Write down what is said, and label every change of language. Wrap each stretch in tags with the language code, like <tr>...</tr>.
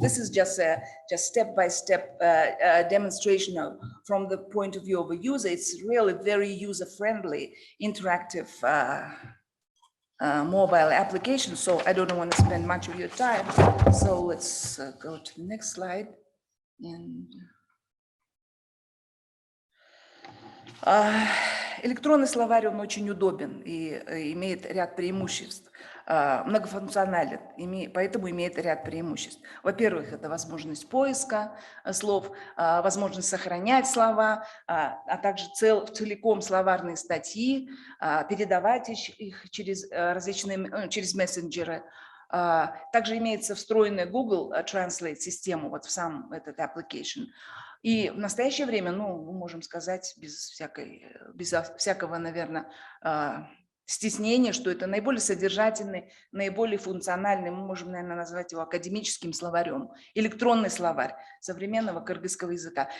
<en>This is just a step-by-step demonstration from the point of view of a user. It's really very user-friendly, interactive mobile application. So I don't want to spend much of your time. So let's go to the next slide.</en> <ru>And электронный словарь, он очень удобен и имеет ряд преимуществ. Многофункционален, поэтому имеет ряд преимуществ. Во-первых, это возможность поиска слов, возможность сохранять слова, а также целиком словарные статьи, передавать их через через мессенджеры. Также имеется встроенная Google Translate систему вот в сам этот application. И в настоящее время, ну, мы можем сказать без всякого, наверное, стеснения, что это наиболее содержательный, наиболее функциональный, мы можем, наверное, назвать его академическим словарем, электронный словарь современного кыргызского языка.</ru>